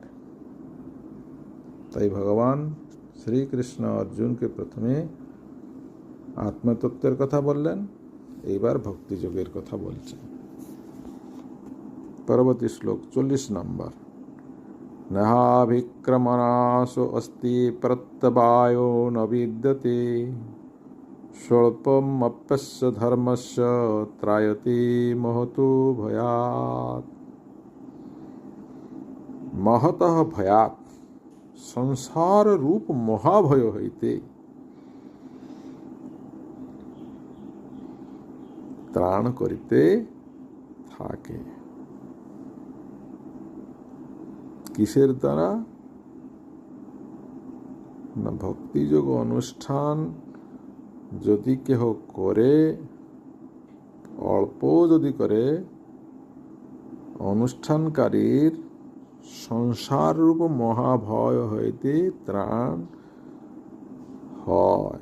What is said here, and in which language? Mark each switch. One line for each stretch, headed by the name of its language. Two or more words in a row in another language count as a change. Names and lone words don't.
Bangla: তাই ভগবান শ্রীকৃষ্ণ অর্জুনকে প্রথমে আত্মতত্ত্বের কথা বললেন, এইবার ভক্তিযোগের কথা বলছেন। পরবর্তী শ্লোক 40 নম্বর।
Sanskrit: নহাভিক্রমণাসো অস্তি প্রত্যবায়ো ন বিদ্যতে স্বল্পমপ্যস্য ধর্মস্য ত্রায়তে মহতো ভয়াৎ। মহতঃ ভয়াৎ,
Bangla: সংসার রূপ মহাভয় হইতে ত্রাণ করিতে থাকে। কিসের দ্বারা না, ভক্তিযোগ অনুষ্ঠান যদি কেহ করে, অল্প যদি করে, অনুষ্ঠানকারীর সংসার রূপ মহাভয় হইতে ত্রাণ হয়।